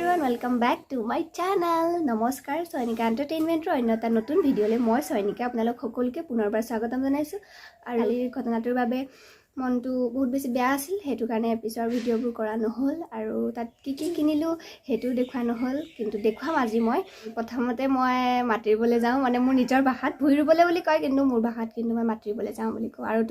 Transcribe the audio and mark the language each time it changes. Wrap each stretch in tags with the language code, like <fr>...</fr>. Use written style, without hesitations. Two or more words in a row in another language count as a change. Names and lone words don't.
<en>welcome back to my channel</en> <as>नमस्कार सैनिका एंटरटेनमेंटर अन्य এটা নতুন ভিডিঅ'লৈ মই সৈনিকা আপোনালোক সকলোকে পুনৰবাৰ স্বাগতম জনাইছো আৰু কালিৰ ঘটনাটোৰ বাবে মনটো বহুত বেছি বেয়া আছিল হেতু কাৰণে এপিসোড ভিডিঅ'বোৰ কৰা নহল আৰু তাত কি কি কিনিলো হেতু দেখুৱা নহল কিন্তু দেখুৱাম আজি মই প্ৰথমতে মই মাতিবলৈ যাওঁ মানে মোৰ নিজৰ ভাষাত ভুই ৰুবলৈ বুলি কয় কিন্তু মোৰ ভাষাত কিন্তু মই মাতিবলৈ যাওঁ বুলি কওঁ আৰু</as>